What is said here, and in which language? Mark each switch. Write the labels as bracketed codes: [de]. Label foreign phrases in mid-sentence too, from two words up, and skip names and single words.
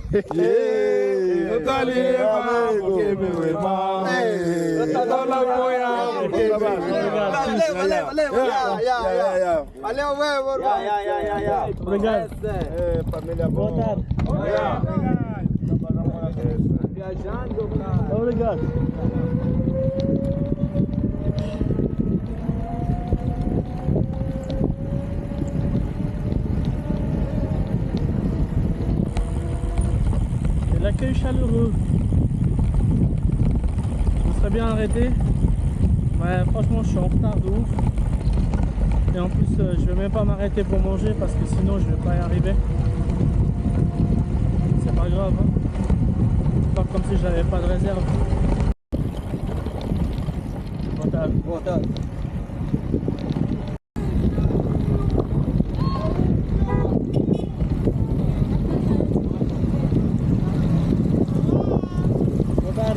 [pt] Eu tô ali, porque meu irmão. Eu tô lá apoiando. Valeu, Obrigado. Família Boa boa. tarde. Viajando, Obrigado. [fr] C'est l'accueil chaleureux. On serait bien arrêté. Ouais, franchement, je suis en retard de ouf. Et en plus, je vais même pas m'arrêter pour manger parce que sinon, je vais pas y arriver. C'est pas grave. Hein. C'est pas comme si j'avais pas de réserve. [pt] Boa tarde. Boa tarde.